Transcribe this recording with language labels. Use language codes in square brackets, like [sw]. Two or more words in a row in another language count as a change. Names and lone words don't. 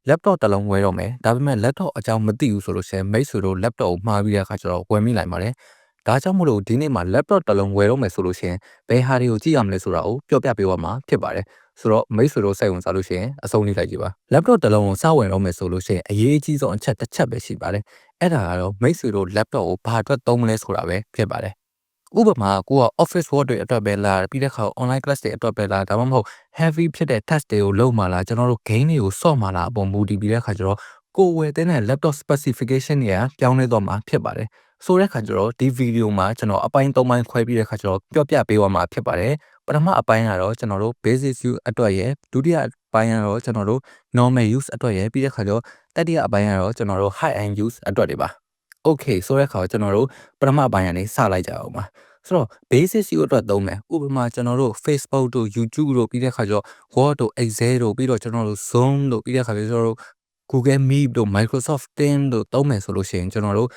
[my] laptop တစ်လုံးဝယ်တော့မယ်ဒါပေမဲ့ laptop အကြောင်းမသိဘူးဆိုလို့ရှိရင်မိတ်ဆွေတို့ laptop ကိုမှားပြီးတဲ့အခါကျတော့ဝယ်မိလိုက်ပါတယ်ဒါကြောင့်မို့လို့ဒီနေ့မှာ laptop တစ်လုံးဝယ်တော့မယ်ဆိုလို့ရှိရင်ဘယ်ဟာတွေကိုကြည့်ရမလဲဆိုတာကိုပြောပြပေးသွားမှာဖြစ်ပါတယ်ဆိုတော့မိတ်ဆွေတို့စိတ်ဝင်စားလို့ရှိရင်အဆုံးလေးလိုက်ကြည့်ပါ laptop တစ်လုံးကိုစဝယ်တော့မယ်ဆိုလို့ရှိရင်အရေးအကြီးဆုံးအချက်တစ်ချက်ပဲရှိပါတယ်အဲ့ဒါကတော့မိတ်ဆွေတို့ laptop ကိုဘာအတွက်သုံးမလဲဆိုတာပဲဖြစ် ပါတယ်ဥပမာကိုက [en] office work [my] တွေအတွက်ပဲလားပြီးတဲ့အခါ [en] online class [my] တွေအတွက်ပဲလားဒါမှမဟုတ် heavy ဖြစ်တဲ့ test တွေကိုလုပ်မှာလားကျွန်တော်တို့ game တွေကိုဆော့မှာလားအပေါ်မူတည်ပြီးတဲ့အခါကျတော့ကိုဝယ်တဲ့ [en] laptop specification [my] တွေကပြောင်းလဲသွားမှာဖြစ်ပါတယ်ဆိုတဲ့အခါကျတော့ဒီဗီဒီယိုမှာကျွန်တော်အပိုင်း၃ပိုင်းခွဲပြီးတဲ့အခါကျတော့ပြောပြပေးသွားမှာဖြစ်ပါတယ်ပ ထမအပိုင်းကတော့ကျွန်တော်တို့ [en] basic use [my] အတွက်ရယ်ဒုတိယအပိုင်းကတော့ကျွန်တော်တို့ [en] normal use [my] အတွက်ရယ်ပြီးတဲ့အခါကျတော့တတိယအပိုင်းကတော့ကျွန်တော်တို့ [en] high end use [my] အတွက်တွေပါ okay ဆိုတဲ့အခါကျွန်တော်တို့ပထမအပိုင်းကနေစလိုက်ကြအောင်ပါဆိုတော့ [en] basic use [my] အတွက်သုံးမယ်ဥပမာကျွန်တော်တို့ Facebook တို့ YouTube တို့ပြီးတဲ့အခါကျတော့ Word တို့ Excel တို့ပြီးတော့ကျွန်တော်တို့ Zoom တို့ပြီးတဲ့အခါကျတော့ကျွန်တော်တို့ Google Meet တို့ Microsoft Teams တို့သုံးမယ်ဆိုလို့ရှိရင်ကျွန်တော်တို့